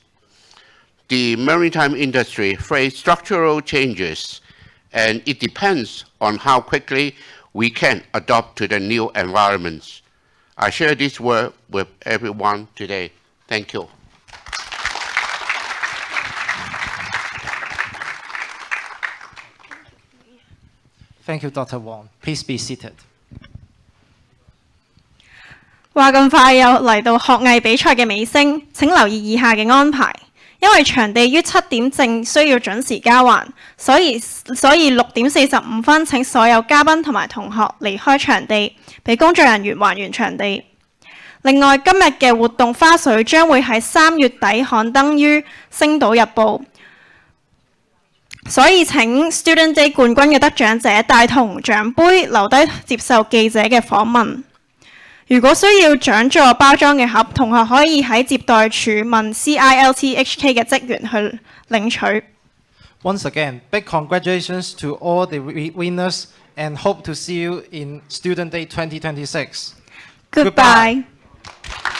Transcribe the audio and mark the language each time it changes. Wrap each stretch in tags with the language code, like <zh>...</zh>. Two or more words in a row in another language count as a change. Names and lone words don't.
<en>The maritime industry faces structural changes, and it depends on how quickly we can adapt to the new environments. I share this word with everyone today. Thank you. Thank you, Dr. Wong. Please be seated.</en> <yue>話咁快又嚟到學藝比賽嘅尾聲，請留意以下嘅安排。因為場地於7點正需要準時交還，所以6點45分請所有嘉賓同埋同學離開場地，俾工作人員還原場地。另外，今日嘅活動花絮將會喺3月底刊登於《星島日報》，所以請 Student Day 冠軍嘅得獎者帶同獎杯留低接受記者嘅訪問。如果需要獎座包裝嘅盒，同學可以喺接待處問 CILTHK 嘅職員去領取。</yue> <en>Once again, big congratulations to all the winners and hope to see you in Student Day 2026. Goodbye.</en>